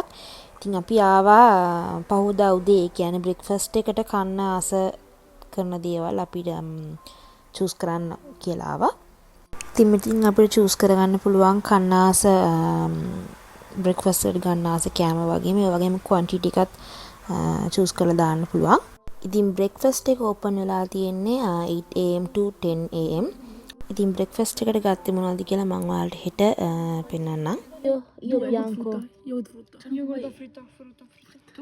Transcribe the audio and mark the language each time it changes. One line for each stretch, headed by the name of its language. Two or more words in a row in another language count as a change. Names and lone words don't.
Sinhala: ඉතින් අපි ආවා පහුදා උදේ ඒ කියන්නේ බ්‍රෙක්ෆාස්ට් එකට කන්න ආස කරන දේවල් අපිට චූස් කරන්න කියලා ආවා. ඉතින් අපිට චූස් කරගන්න පුළුවන් කන්න ආස බ්‍රෙක්ෆාස්ට් එකට ගන්න ආස කෑම වගේම ඒ වගේම ක්වොන්ටිටි එකත් චූස් කරලා දාන්න පුළුවන්. ඉතින් බ්‍රෙක්ෆාස්ට් එක ඕපන් වෙලා තියෙන්නේ
English: 8 am to 10 am.
Sinhala: ඉතින් බ්‍රෙක්ෆාස්ට් එකට ගත්තේ මොනවද කියලා මම ඔයාලට හෙට පෙන්නන්නම්.
Italian: Io bianco. Io guardo frutta. Tu?